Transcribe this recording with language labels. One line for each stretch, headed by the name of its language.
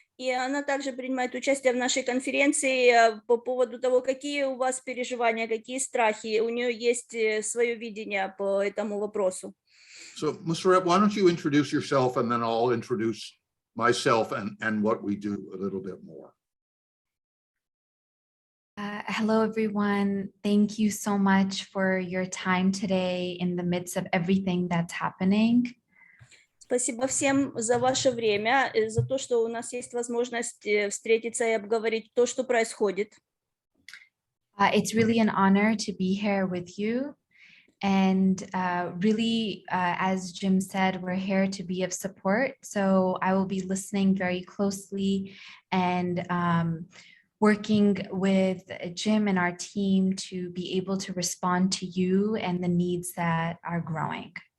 Russian: И она также принимает участие в нашей конференции по поводу того, какие у вас переживания, какие страхи. У нее есть свое видение по этому вопросу.
English: So, Museret, why don't you introduce yourself, and then I'll introduce myself and what we do a little bit more. Hello, everyone. Thank you so much for your time today in the midst of everything that's happening.
Russian: Спасибо всем за ваше время, за то, что у нас есть возможность встретиться и обговорить то, что происходит.
English: It's really an honor to be here with you. And really, as Jim said, we're here to be of support. So I will be listening very closely and working with Jim and our team to be able to respond to you and the needs that are growing.